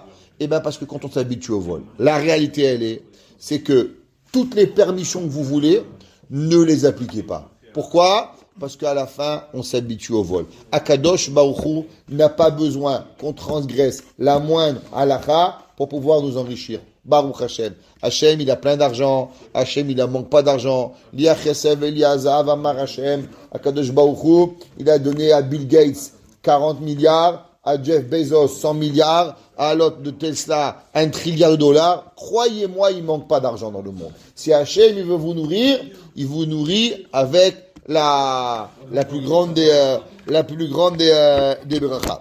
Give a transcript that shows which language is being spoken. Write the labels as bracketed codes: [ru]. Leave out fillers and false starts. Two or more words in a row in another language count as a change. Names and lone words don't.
[fr] Eh bien, parce que quand on s'habitue au vol, la réalité, c'est que toutes les permissions que vous voulez, ne les appliquez pas. Pourquoi? Parce qu'à la fin, on s'habitue au vol. [he] Akadosh Baruch Hu [fr] n'a pas besoin qu'on transgresse la moindre halakha pour pouvoir nous enrichir. [he] ברוך השם. [fr] Hashem, il a plein d'argent. Hashem, il ne manque pas d'argent. [he] לי הכסף ולי הזהב אמר השם. הקדוש ברוך הוא, [fr] il a donné à Bill Gates 40 milliards. à Jeff Bezos 100 milliards, à l'autre de Tesla 1 trilliard de dollars. Croyez-moi, il manque pas d'argent dans le monde. Si Hachem, il veut vous nourrir, il vous nourrit avec la plus grande des brachas.